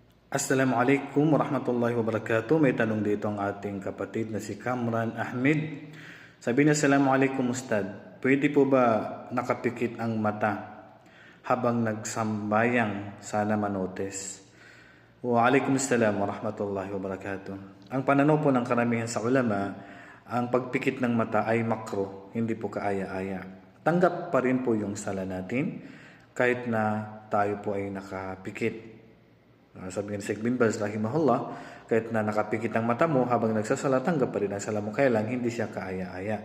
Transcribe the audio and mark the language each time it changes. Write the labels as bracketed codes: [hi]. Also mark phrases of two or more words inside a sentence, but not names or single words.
[ar] السلام عليكم ورحمة الله وبركاته. [tl] May tanong dito ang ating kapatid na si Kamran Ahmed. Sabi niya, [ar] السلام عليكم أستاذ. [tl] Pwede po ba nakapikit ang mata habang nagsambayang? Sana manotes. [ar] وعليكم السلام ورحمة الله وبركاته. [tl] Ang pananaw po ng karamihan sa ulama, ang pagpikit ng mata ay makro, hindi po kaaya-aya. Tanggap pa rin po yung sala natin kahit na tayo po ay nakapikit. Sabi ni Sheikh bin Baz rahimahullah, kahit na nakapikit ang mata mo habang nagsasala, tanggap pa rin ang sala mo, kaya lang hindi siya kaaya-aya.